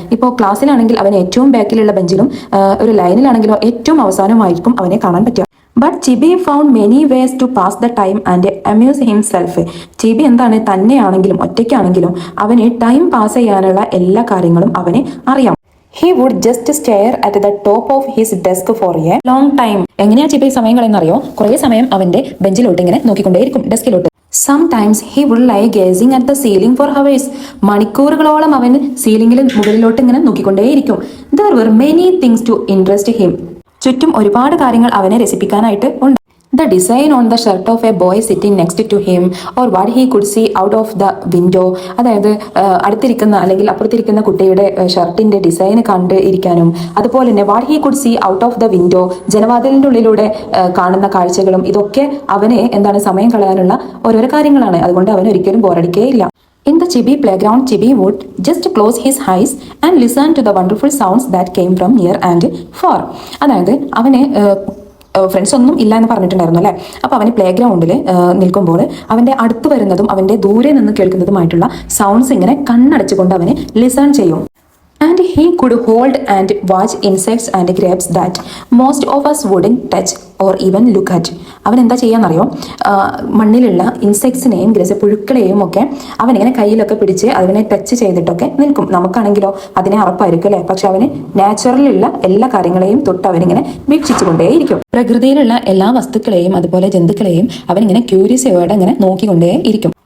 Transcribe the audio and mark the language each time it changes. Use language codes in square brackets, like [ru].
[ml] ഇപ്പോൾ ക്ലാസ്സിലാണെങ്കിൽ അവൻ ഏറ്റവും ബാക്കിലുള്ള ബെഞ്ചിലും ഒരു ലൈനിലാണെങ്കിലോ ഏറ്റവും അവസാനമായിരിക്കും അവനെ കാണാൻ പറ്റുക. [en] But Chibi found many ways to pass the time and amuse himself. [ml] ചിബി എന്താണ്, തന്നെയാണെങ്കിലും ഒറ്റയ്ക്കാണെങ്കിലും അവന് ടൈം പാസ് ചെയ്യാനുള്ള എല്ലാ കാര്യങ്ങളും അവന് അറിയാം. [en] He would just stare at the top of his desk for a long time. [ml] എങ്ങനെയാ ചിബി സമയം കളയുന്നറിയോ? കുറേ സമയം അവന്റെ ബെഞ്ചിലോട്ട് ഇങ്ങനെ നോക്കിക്കൊണ്ടേയിരിക്കും, ഡെസ്കിലോട്ട്. [en] Sometimes he would lie gazing at the ceiling for hours. [ml] മണിക്കൂറുകളോളം അവൻ സീലിംഗിൽ മുകളിലോട്ട് ഇങ്ങനെ നോക്കിക്കൊണ്ടേയിരിക്കും. [en] There were many things to interest him. [ml] ചുറ്റും ഒരുപാട് കാര്യങ്ങൾ അവനെ രസിപ്പിക്കാനായിട്ട് ഉണ്ട്. [en] The design on the shirt of a boy sitting next to him or what he could see out of the window. [ml] അതായത് അടുത്തിരിക്കുന്ന അല്ലെങ്കിൽ അപ്പുറത്തിരിക്കുന്ന കുട്ടിയുടെ ഷർട്ടിന്റെ ഡിസൈൻ കണ്ട് ഇരിക്കാനും, അതുപോലെ തന്നെ [en] what he could see out of the window, [ml] ജനവാതിലിന്റെ ഉള്ളിലൂടെ കാണുന്ന കാഴ്ചകളും, ഇതൊക്കെ അവനെ എന്താണ് സമയം കളയാനുള്ള ഓരോരോ കാര്യങ്ങളാണ്. അതുകൊണ്ട് അവൻ ഒരിക്കലും ബോറടിക്കുകയില്ല. [en] In the Chibi playground, Chibi would just close his eyes and listen to the wonderful sounds that came from near and far. [ml] അതായത് അവനെ ഫ്രണ്ട്സ് ഒന്നും ഇല്ല എന്ന് പറഞ്ഞിട്ടുണ്ടായിരുന്നു അല്ലേ. അപ്പോൾ അവന് പ്ലേ ഗ്രൗണ്ടിൽ നിൽക്കുമ്പോൾ അവൻ്റെ അടുത്ത് വരുന്നതും അവൻ്റെ ദൂരെ നിന്ന് കേൾക്കുന്നതുമായിട്ടുള്ള സൗണ്ട്സ് ഇങ്ങനെ കണ്ണടച്ചുകൊണ്ട് അവന് ലിസൺ ചെയ്യും. [en] And he could hold and watch insects and grapes that most of us wouldn't touch or even look at. [ml] അവൻ എന്താ ചെയ്യാന്നറിയോ? മണ്ണിലുള്ള ഇൻസെക്ട്സിനെയും പുഴുക്കളെയും ഒക്കെ അവനിങ്ങനെ കയ്യിലൊക്കെ പിടിച്ച് അതിനെ ടച്ച് ചെയ്തിട്ടൊക്കെ നിൽക്കും. നമുക്കാണെങ്കിലോ അതിനെ അറപ്പായിരിക്കും അല്ലേ. പക്ഷെ അവന് നാച്ചുറലിലുള്ള എല്ലാ കാര്യങ്ങളെയും തൊട്ട് അവനിങ്ങനെ വീക്ഷിച്ചുകൊണ്ടേയിരിക്കും. പ്രകൃതിയിലുള്ള എല്ലാ വസ്തുക്കളെയും അതുപോലെ ജന്തുക്കളെയും അവനിങ്ങനെ ക്യൂരിയസോടെ ഇങ്ങനെ നോക്കിക്കൊണ്ടേ ഇരിക്കും.